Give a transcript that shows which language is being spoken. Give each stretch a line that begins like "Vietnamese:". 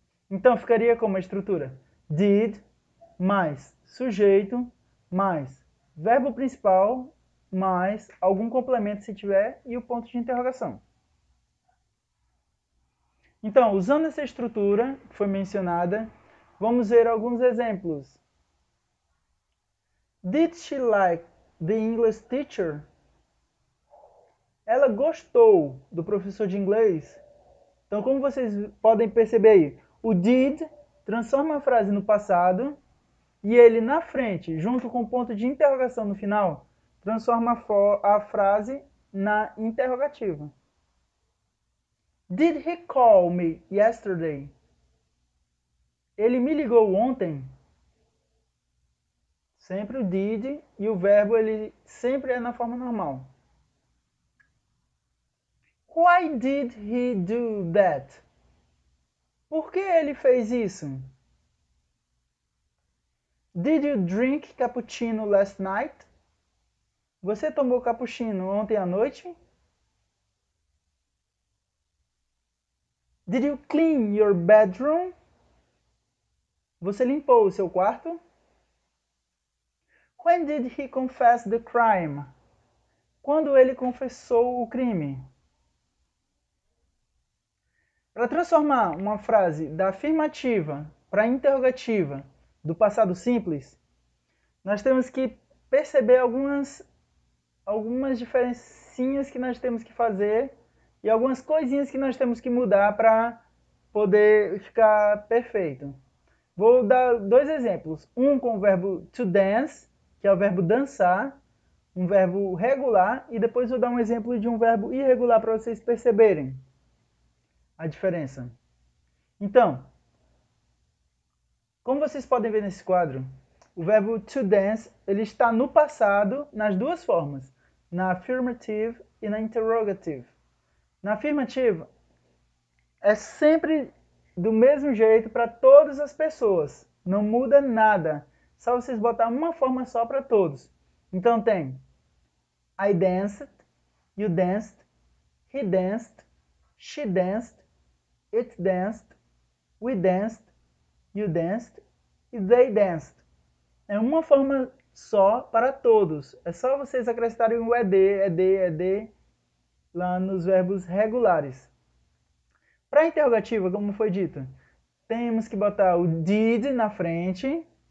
Portuguese: Então ficaria como a estrutura: did, mais sujeito, mais verbo principal, mais algum complemento se tiver, e o ponto de interrogação. Então, usando essa estrutura que foi mencionada, vamos ver alguns exemplos.
English: Did she like the English teacher?
Portuguese: Ela gostou do professor de inglês? Então, como vocês podem perceber aí, o did transforma a frase no passado e ele na frente, junto com o ponto de interrogação no final, transforma a frase na interrogativa.
English: Did he call me yesterday?
Portuguese: Ele me ligou ontem? Sempre o did e o verbo ele sempre é na forma normal.
English: Why did he do that?
Portuguese: Por que ele fez isso?
English: Did you drink cappuccino last night?
Portuguese: Você tomou cappuccino ontem à noite?
English: Did you clean your bedroom?
Portuguese: Você limpou o seu quarto?
English: When did he confess the crime?
Portuguese: Quando ele confessou o crime? Para transformar uma frase da afirmativa para a interrogativa do passado simples, nós temos que perceber algumas diferencinhas que nós temos que fazer e algumas coisinhas que nós temos que mudar para poder ficar perfeito. Vou dar dois exemplos. Um com o verbo to dance, que é o verbo dançar, um verbo regular, e depois vou dar um exemplo de um verbo irregular para vocês perceberem a diferença. Então, como vocês podem ver nesse quadro, o verbo to dance ele está no passado nas duas formas, na affirmative e na interrogative. Na affirmative, é sempre do mesmo jeito para todas as pessoas, não muda nada, só vocês botar uma forma só para todos. Então tem
English: I danced, you danced, he danced, she danced, it danced, we danced, you danced e they danced.
Portuguese: É uma forma só para todos. É só vocês acrescentarem o ed lá nos verbos regulares. Para a interrogativa, como foi dito, temos que botar o did na frente